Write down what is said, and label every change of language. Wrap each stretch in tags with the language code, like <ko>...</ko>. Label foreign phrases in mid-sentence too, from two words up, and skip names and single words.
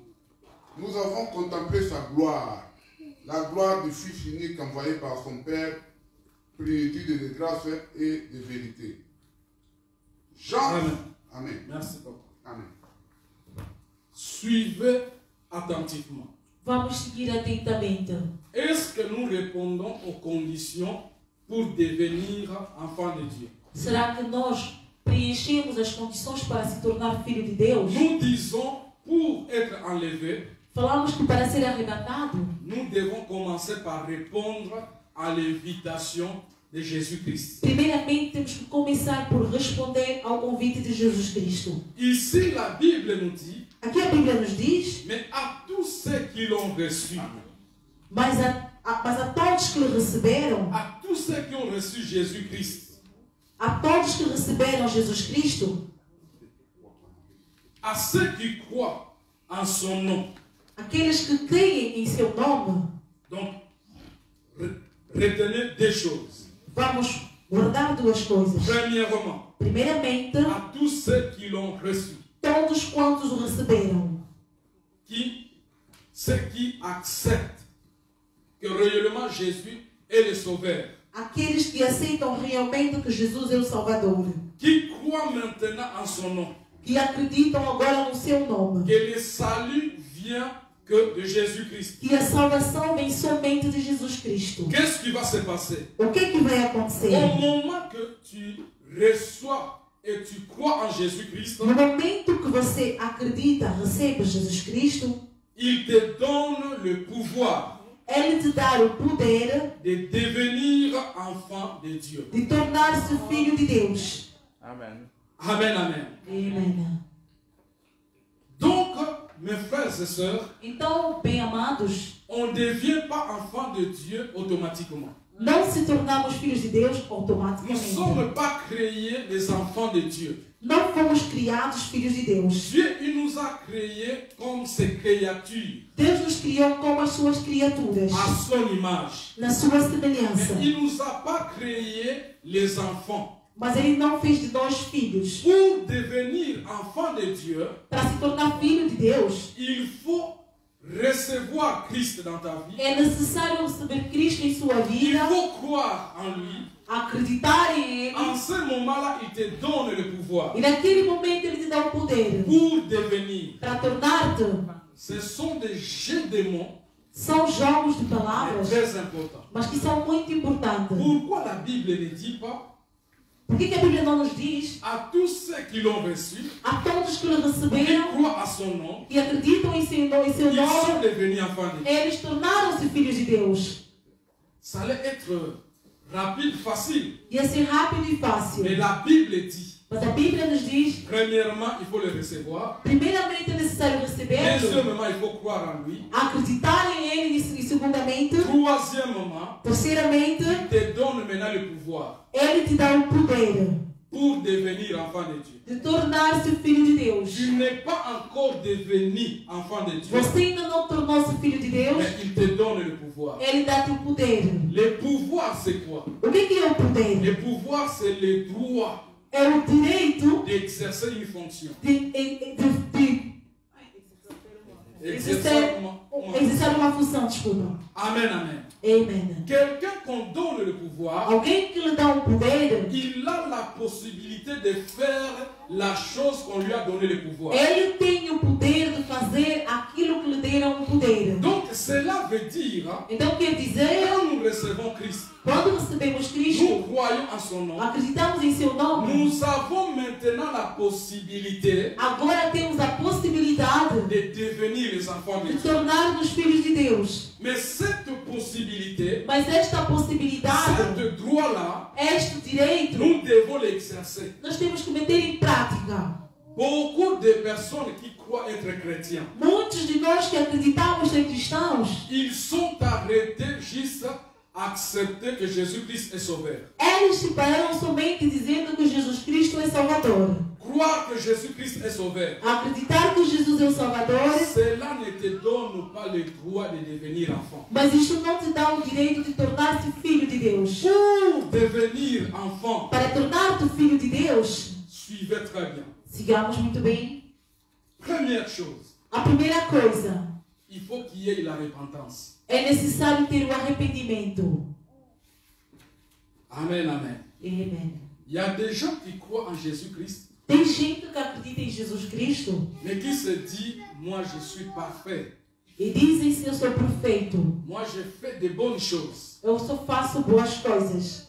<fr>Nous avons contemplé sa gloire, la gloire du Fils unique envoyé par son Père, plénitude de grâce et de vérité. Jean. Amen. Amen. Merci, papa. Amen. Suivez attentivement.</fr> <pt>Vamos seguir atentamente.</pt> <fr>Est-ce que nous répondons aux conditions pour devenir enfant de Dieu?</fr> <pt>Será que nós preenchemos as condições para se tornar filho de Deus?</pt> <fr>Nous disons, pour être enlevé,</fr> <pt>Falamos que para ser arrebatado,</pt> <fr>nous devons commencer par répondre à l'invitation de Jésus-Christ.</fr> <pt>primeiramente temos que começar por responder ao convite de Jesus Cristo.</pt> <fr>Ici, la Bible nous dit,</fr> <pt>Aqui a Bíblia nos diz,</pt> <fr>mais à tous ceux qui l'ont reçu,</fr> <pt>mas a todos que lhe receberam,</pt> <fr>à tous ceux qui ont reçu Jésus-Christ,</fr> <pt>a todos que receberam Jesus Cristo,</pt> <fr>à ceux qui croient en son nom.</fr> <pt>aqueles que creem em seu nome,</pt> <fr>Donc, retenez deux choses.</fr> <pt>vamos guardar duas coisas.</pt> <fr>Premièrement,</fr> <pt>Primeiramente,</pt> <fr>à tous ceux qui l'ont reçu,</fr> <pt>todos quantos o receberam,</pt> <fr>ceux qui acceptent que réellement Jésus est le Sauveur,</fr> <pt>aqueles que aceitam realmente que Jesus é o Salvador,</pt> <fr>qui croient maintenant en son nom,</fr> <pt>que acreditam agora no seu nome,</pt> <fr>que le salut vient que de Jésus-Christ.</fr> <pt>que a salvação vem somente de Jesus Cristo.</pt> <fr>Qu'est-ce qui va se passer?</fr> <pt>O que vai acontecer?</pt> <fr>Au moment que tu reçois et tu crois en Jésus-Christ,</fr> <pt>No momento que você acredita, recebe Jesus Cristo,</pt> <fr>il te donne le pouvoir</fr> <pt>Ele te dá o poder</pt> <fr>de devenir enfant de Dieu.</fr> <pt>de tornar-se filho de Deus.</pt> <fr>Amen. Amen, amen.</fr> <pt>Amém.</pt> <fr>Donc, mes frères et sœurs,</fr> <pt>Então, bem amados,</pt> <fr>on ne devient pas enfant de Dieu automatiquement.</fr> <pt>não se tornamos filhos de Deus</pt> <fr>Nous ne</fr> <pt>automaticamente.</pt> <fr>sommes pas créés des enfants de Dieu.</fr> <pt>Não fomos criados filhos de Deus.</pt> <fr>Dieu, il nous a créés comme ses créatures,</fr> <pt>Deus nos criou como as suas criaturas,</pt> <fr>à son image.</fr> <pt>na sua</pt> <fr>Mais</fr> <pt>semelhança.</pt> <fr>il ne nous a pas créés les enfants.</fr> <pt>Mas Ele não fez de nós filhos.</pt> <fr>Pour devenir enfant de Dieu,</fr> <pt>Para se tornar filho de Deus,</pt> <fr>il faut recevoir Christ dans ta vie.</fr> <pt>é necessário receber Cristo em sua</pt> <fr>Il</fr> <pt>vida,</pt> <fr>faut croire en lui.</fr> <pt>acreditar em Ele,</pt> <fr>En ce moment-là, il te donne le pouvoir</fr> <pt>e naquele momento Ele te dá o poder</pt> <fr>pour devenir.</fr> <pt>para tornar-te.</pt> <fr>Ce sont des jeux de mots</fr> <pt>São jogos de</pt> <fr>mais</fr> <pt>palavras,</pt> <fr>très importants.</fr> <pt>mas que são muito importantes.</pt> <fr>Pourquoi la Bible ne dit pas</fr> <pt>Por que a Bíblia não nos diz</pt> <fr>à tous ceux qui l'ont reçu,</fr> <pt>a todos que lhe</pt> <fr>qui</fr> <pt>receberam</pt> <fr>croient à son nom,</fr> <pt>e acreditam em seu</pt> <fr>ils sont</fr> <pt>nome,</pt> <fr>devenus enfants de Dieu?</fr> <pt>eles tornaram-se filhos de Deus?</pt> <fr>Ça allait être rapide, facile.</fr> <pt>Ia ser rápido e fácil.</pt> <fr>Mais la Bible dit,</fr> <pt>Mas a Bíblia nos diz,</pt> <fr>premièrement, il faut le recevoir.</fr> <pt>primeiramente é necessário recebê-lo,</pt> <fr>Deuxièmement, il faut croire en lui.</fr> <pt>acreditar em Ele e segundamente,</pt> <fr>Troisièmement,</fr> <pt>terceiramente,</pt> <fr>il te donne maintenant le pouvoir</fr> <pt>Ele te dá o poder</pt> <fr>pour devenir enfant de Dieu.</fr> <pt>de tornar-se filho de Deus.</pt> <fr>Tu n'es pas encore devenu enfant de Dieu,</fr> <pt>Você ainda não tornou-se filho de Deus,</pt> <fr>mais il te donne le pouvoir.</fr> <pt>Ele dá-te o poder.</pt> <fr>Le pouvoir, c'est quoi?</fr> <pt>O que é o poder?</pt> <fr>Le pouvoir, c'est le droit</fr> <pt>É o direito</pt> <fr>d'exercer une fonction.</fr> <pt>de exercer uma função, desculpa.</pt> <fr>Amen, amen.</fr> <pt>Amen.</pt> <fr>Quelqu'un qu'on donne le pouvoir,</fr> <pt>Alguém que lhe dá o poder,</pt> <fr>il a la possibilité de faire la chose qu'on lui a donné le pouvoir.</fr> <pt>ele tem o poder de fazer aquilo que lhe deram o poder.</pt> <fr>Donc cela veut dire,</fr> <pt>Então quer dizer,</pt> <fr>quand nous recevons Christ,</fr> <pt>quando recebemos</pt> <fr>nous</fr> <pt>Cristo,</pt> <fr>croyons en son nom,</fr> <pt>acreditamos em seu nome,</pt> <fr>nous avons maintenant la possibilité</fr> <pt>agora temos a possibilidade</pt> <fr>de devenir les enfants de</fr> <pt>de</pt> <fr>Dieu.</fr> <pt>tornar-nos filhos de Deus.</pt> <fr>Mais cette possibilité,</fr> <pt>Mas esta possibilidade,</pt> <fr>ce droit-là,</fr> <pt>este direito,</pt> <fr>nous devons l'exercer.</fr> <pt>nós temos que meter em prática.</pt> <fr>Beaucoup de personnes qui croient être chrétiens,</fr> <pt>Muitos de nós que acreditamos ser cristãos,</pt> <fr>ils sont arrêtés juste à accepter que Jésus-Christ est sauveur.</fr> <pt>eles se pararam somente dizendo que Jesus Cristo é Salvador.</pt> <fr>Croire que Jésus-Christ est sauveur,</fr> <pt>Acreditar que Jesus é o Salvador,</pt> <fr>cela ne te donne pas le droit de devenir enfant.</fr> <pt>mas isto não te dá o direito de tornar-se filho de Deus.</pt> <fr>Pour devenir enfant,</fr> <pt>Para tornar-te filho de Deus,</pt> <fr>suivez très bien.</fr> <pt>sigamos muito bem.</pt> <fr>Première chose,</fr> <pt>A primeira coisa,</pt> <fr>il faut qu'il y ait la repentance.</fr> <pt>é necessário ter o arrependimento.</pt> <fr>Amen, amen.</fr> <pt>Amen.</pt> <fr>Il y a des gens qui croient en Jésus-Christ,</fr> <pt>Tem gente que acredita em Jesus Cristo</pt> <fr>mais qui se dit, moi je suis parfait.</fr> <pt>e dizem-se eu sou perfeito.</pt> <fr>Moi je fais de bonnes choses.</fr> <pt>Eu só faço boas coisas.</pt>